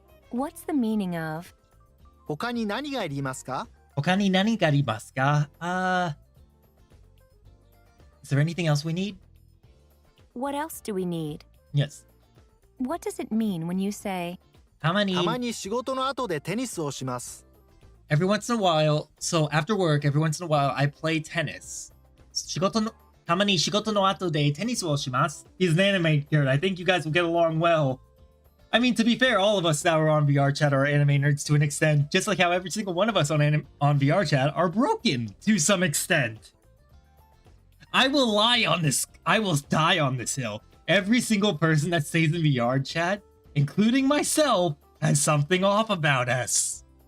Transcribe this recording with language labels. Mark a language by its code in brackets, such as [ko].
[en] What's the meaning of [ja] 他に何がいりますか？他に何がありますか? [en] Is there anything else we need? what else do we need? Yes. What does it mean when you say [ja] たまにたまに仕事の後でテニスをします。 [en] every once in a while, so after work, every once in a while, I play tennis. [ja] たまに仕事の後でテニスをします. [en] He's an anime nerd. I think you guys will get along well. I mean, to be fair, all of us that are on VR chat are anime nerds to an extent, just like how every single one of us on VR chat are broken to some extent. I will lie on this. I will die on this hill. Every single person that stays in VR chat, including myself, has something off about us.